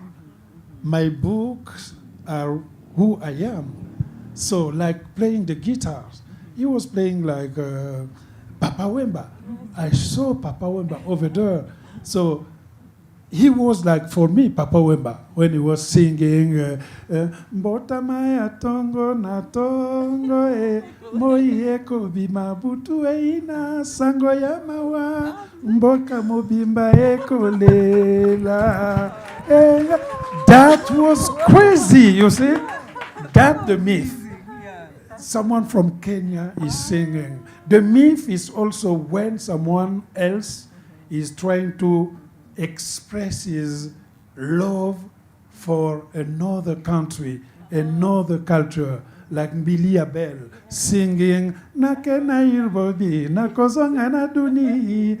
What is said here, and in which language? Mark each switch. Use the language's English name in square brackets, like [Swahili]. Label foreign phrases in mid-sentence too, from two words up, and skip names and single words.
[English] My books are who I am. So like playing the guitars, he was playing like Papa Wemba. I saw Papa Wemba over there. So he was like, for me, Papa Wemba, when he was singing, [Lingala] Mbota maya tongo na tongo moyeko bimabutu ina sango ya mawa mboka mobimba eko lela. [English] That was crazy, you see? That's the myth. Someone from Kenya is singing. The myth is also when someone else is trying to express his love for another country, another culture, like Mbili Abel singing Nakena Irbobi, Nakozonga na Duni.